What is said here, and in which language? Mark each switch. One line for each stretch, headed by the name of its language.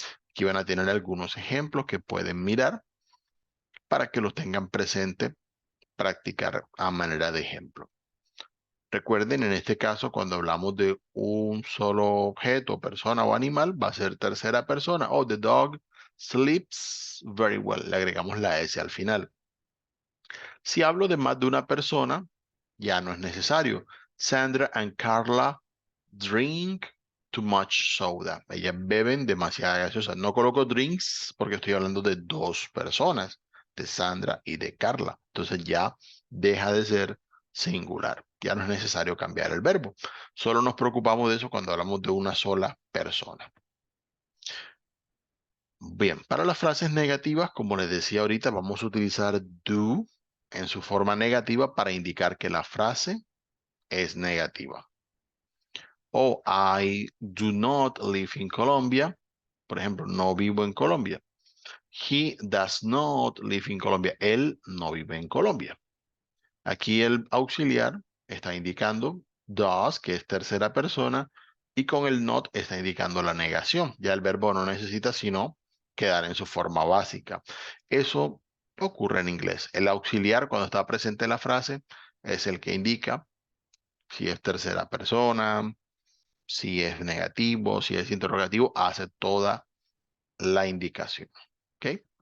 Spanish: Aquí van a tener algunos ejemplos que pueden mirar para que los tengan presente, practicar a manera de ejemplo. Recuerden, en este caso, cuando hablamos de un solo objeto, persona o animal, va a ser tercera persona.
English: Oh, the dog sleeps very well.
Spanish: Le agregamos la S al final. Si hablo de más de una persona, ya no es necesario.
English: Sandra and Carla drink too much soda.
Spanish: Ellas beben demasiada gaseosa. No coloco drinks porque estoy hablando de dos personas, de Sandra y de Carla. Entonces ya deja de ser singular. Ya no es necesario cambiar el verbo. Solo nos preocupamos de eso cuando hablamos de una sola persona. Bien, para las frases negativas, como les decía ahorita, vamos a utilizar do en su forma negativa para indicar que la frase es negativa.
English: O I do not live in Colombia.
Spanish: Por ejemplo, no vivo en Colombia.
English: He does not live in Colombia.
Spanish: Él no vive en Colombia. Aquí el auxiliar está indicando does, que es tercera persona, y con el not está indicando la negación. Ya el verbo no necesita sino quedar en su forma básica. Eso ocurre en inglés. El auxiliar, cuando está presente en la frase, es el que indica si es tercera persona, si es negativo, si es interrogativo, hace toda la indicación. ¿Ok?